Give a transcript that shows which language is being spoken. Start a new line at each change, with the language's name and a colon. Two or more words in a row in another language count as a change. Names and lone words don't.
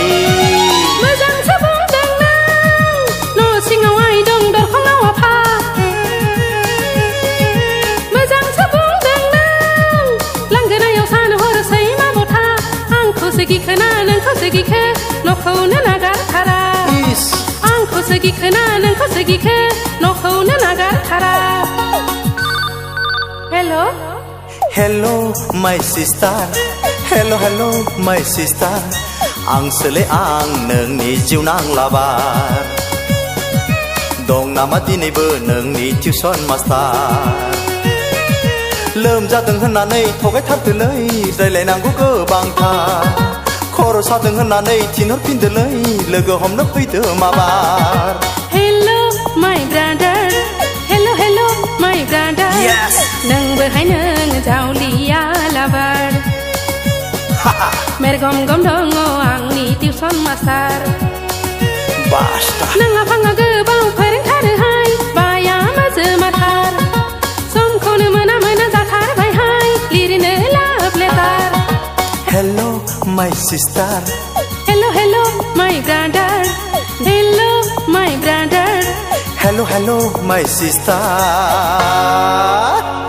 Bodo: मोजांसो बुंदों न' सिङाव आइ दं दरखङाव आफा मोजांसो बुंदों लांगोनायाव सान हरसै मा बथा आंखौसो गिखोना नोंखौसो गिखो न'खौनो नागारथारा आंखौसो गिखोना नोंखौसो गिखो न'खौनो नागारथारा Hello
English: Hello my sister Hello hello my sister
Bodo: आंसोलै आं नोंनि जिउनां लाबार दं नामा दिनैबो नोंनि टिउसन मास्टार लोमजादों होननानै थगायथारदोलै रायलायनांगौ गोबांथार खर' सादों होननानै थिनहरफिनदोलै लोगो हमनो फैदो माबार
English: Hello my brother Hello hello my brother Yes
Bodo: नोंबोहाय नों जावलिया लाबार मेरगम गम दङ आंनि टिउसन मास्टार बास्टा नोंहा फाङा गोबाव फोरोंथारोहाय बाया माजोमाथार समखौनो मोना मोना जाथारबायहाय लिरनो
English: love letter Hello my sister Hello hello my brother Hello my brother Hello hello my sister